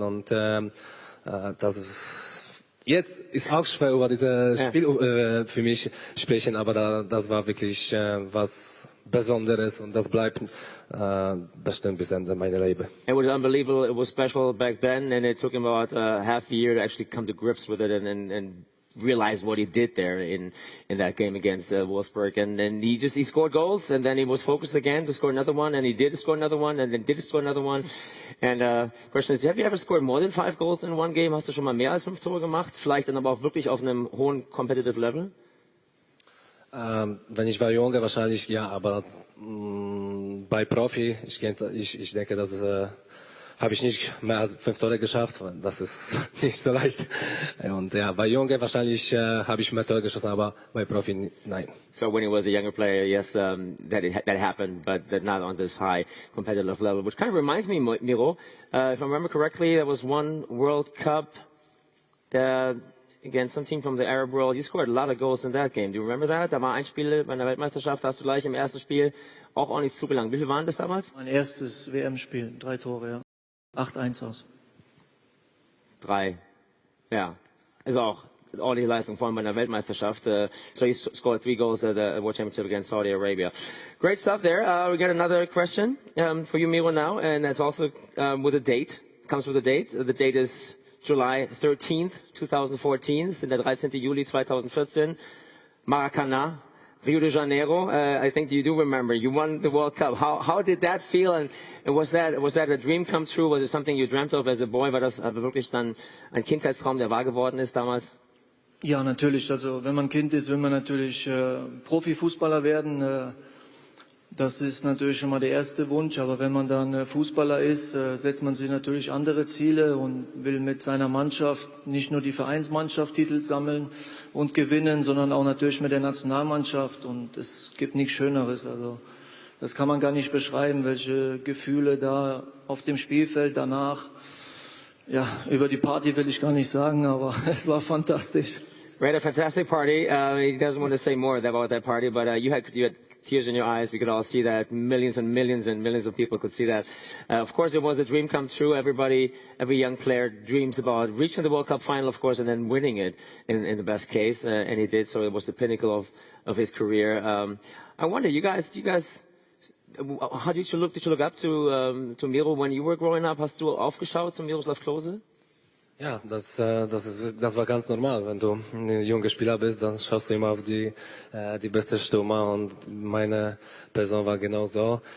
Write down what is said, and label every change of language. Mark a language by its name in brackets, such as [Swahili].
[German] Und das jetzt ist auch schwer über dieses Spiel für mich sprechen, aber das war wirklich was Besonderes und das bleibt bestimmt bis Ende meiner Leben. [English] It was unbelievable. It was special back then, and it took him about half a year to actually come to grips with it and realize what he did there in that game against Wolfsburg. And then he scored goals, and then he was focused again to score another one, and he did score another one, and then did score another one. And question is, have you ever scored more than 5 goals in one game? [German] Hast du schon mal mehr als 5 Tore gemacht? Vielleicht dann aber auch wirklich auf einem hohen competitive Level? Wenn ich war jünger, wahrscheinlich ja, aber bei Profi, ich denke, das habe ich nicht mehr als 5 Tore geschafft. Das ist nicht so leicht. Und ja, bei Junge wahrscheinlich habe ich mehr Tore geschossen, aber bei Profi nein. [English] So when he was a younger player, yes, that happened, but not on this high competitive level. Which kind of reminds me, Miro, if I remember correctly, there was one World Cup that, against some team from the Arab world, you scored a lot of goals in that game. Do you remember that? [German] Da war ein Spiel bei einer Weltmeisterschaft, da hast du gleich im ersten Spiel auch ordentlich zugelangt. Wie viel waren das damals? Mein erstes WM-Spiel, 3 Tore, ja. 8-1 aus. 3. Ja. Ist auch ordentliche Leistung, vor allem bei einer Weltmeisterschaft. [English] So he scored 3 goals at the World Championship against Saudi Arabia. Great stuff there. We got another question for you, Miro, now, and that's also with a date. Comes with a date. The date is July 13th, 2014. [German] Es ist der 13. Juli 2014. Maracanã, Rio de Janeiro. [English] I think you do remember. You won the World Cup. How did that feel? And was that a dream come true? Was it something you dreamt of as a boy? [German] War das wirklich dann ein Kindheitstraum, der wahr geworden ist damals? Ja, natürlich. Also wenn man Kind ist, will man natürlich Profifußballer werden. Das ist natürlich schon mal der erste Wunsch, aber wenn man dann Fußballer ist, setzt man sich natürlich andere Ziele und will mit seiner Mannschaft nicht nur die Vereinsmannschaft Titel sammeln und gewinnen, sondern auch natürlich mit der Nationalmannschaft, und es gibt nichts Schöneres. Also das kann man gar nicht beschreiben, welche Gefühle da auf dem Spielfeld danach. Ja, über die Party will ich gar nicht sagen, aber es war fantastisch. [English] We had a fantastic party. He doesn't want to say more about that party, but you had tears in your eyes. We could all see that. Millions and millions and millions of people could see that. Of course, it was a dream come true. Every young player dreams about reaching the World Cup final, of course, and then winning it in the best case. And he did, so it was the pinnacle of his career. I wonder, you guys, how did you look up to Miro when you were growing up? [German] Hast du aufgeschaut zu Miroslav Klose? Ja, das war ganz normal. Wenn du ein junger Spieler bist, dann schaust du immer auf die beste Stürmer, und meine Person war genau so.